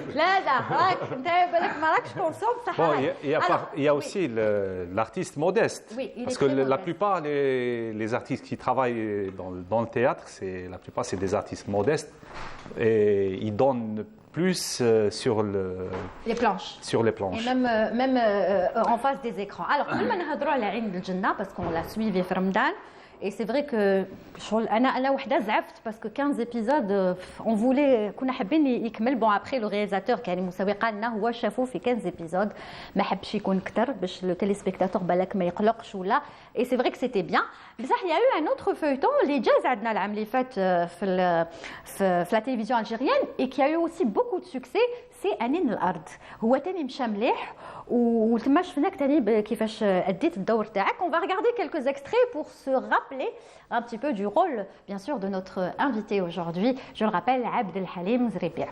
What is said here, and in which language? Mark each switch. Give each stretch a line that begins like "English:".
Arabic: لا راك انت بالك ما راكش كونسوم صح.
French: Il y a aussi l'artiste modeste. Oui, parce que la plupart les artistes qui travaillent dans le théâtre, la plupart c'est des artistes modestes et ils donnent plus sur les planches. Sur les planches. Et même en face des écrans.
Arabic: Alors, قبل ما نهضروا على عين الجنة
French: parce qu'on l'a suivi
Arabic: في رمضان.
French: Et c'est vrai que
Arabic: أنا وحدة زعفت
French: parce que 15 épisodes on voulait
Arabic: كنا حابين يكمل.
French: Bon après le réalisateur
Arabic: كريم موساوي قال لنا هو شافوه في 15 épisodes ما حبش يكون أكثر باش le téléspectateur بالك ما يقلقش ولا.
French: Et c'est vrai que c'était bien. بصح il y a eu un autre feuilleton
Arabic: اللي جاز عندنا العام اللي فات في
French: la télévision algérienne et qui a eu aussi beaucoup de succès.
Arabic: C'est أنين الأرض. هو تاني مشى مليح وتما شفناك تاني كيفاش أديت الدور تاعك.
French: On va regarder quelques extraits pour se rappeler un petit peu du rôle, bien sûr, de notre invité aujourd'hui. Je le rappelle, Abdelhalim Zribih.